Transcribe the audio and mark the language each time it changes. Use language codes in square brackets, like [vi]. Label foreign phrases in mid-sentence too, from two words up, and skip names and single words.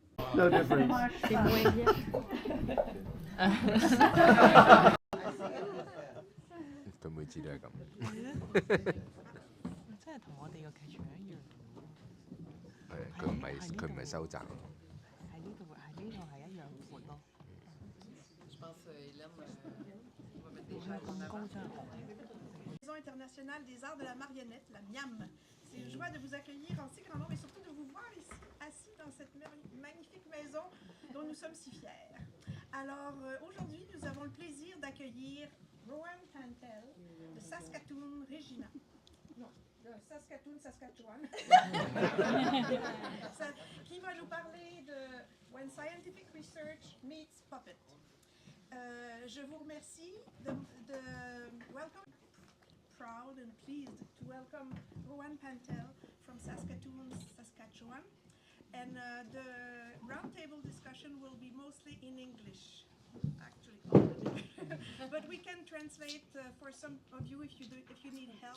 [en] No difference. [yue] 佢每次都係咁。真係同我哋個劇場一樣。係，佢唔係收窄。喺呢度係一樣闊咯。 [fr] Maison internationale des arts de la marionnette, la MIAM. C'est une joie de vous accueillir en si grand nombre et surtout de vous voir ici, assis dans cette magnifique maison dont nous sommes si fiers. Alors aujourd'hui, nous avons le plaisir d'accueillir Rowan Pantel de Saskatoon, Regina. Non, de Saskatoon, Saskatchewan. Qui va nous parler de When Scientific Research Meets Puppet. Je vous remercie de welcome. [en] Proud and pleased to welcome Rowan Pantel from Saskatoon, Saskatchewan. And the roundtable discussion will be mostly in English, actually, but we can translate for some of you if you need help.